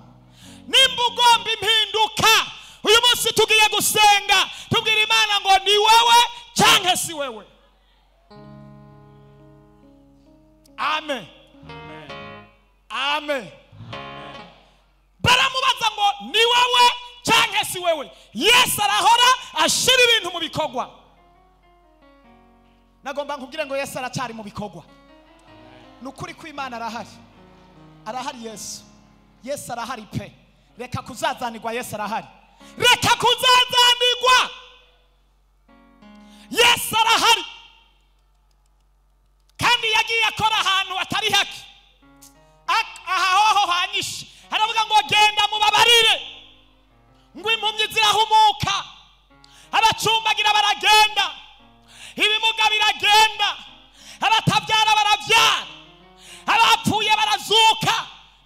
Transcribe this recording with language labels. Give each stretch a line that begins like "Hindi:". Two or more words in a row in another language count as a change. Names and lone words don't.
Rundi: Nimba ugomba impinduka uyu munsi tugiye gusenga, tubwira Imana ngo ni wewe canke si wewe. Amen. Amen. Baramubaza ngo ni wewe canke si wewe. Yesu arahora ashira ibintu mu bikorwa. Nagomba nkubwire ngo Yesu aracyari mu bikorwa. Nukuri ko Imana arahari. Arahari Yesu. Yesu arahari pe. Reka kuzazanirwa, Yesu arahari. Reka kuzazanirwa. Yesu arahari. Kandi yagiye akora ahantu atari haki. Aho hanyishe. Haravuga ngo genda mubabarire. Ngo impumyi zirahumuka. Abacumbagira baragenda. Ibimuga biragenda. Abatabyara barabyara. Abapfuye barazuka.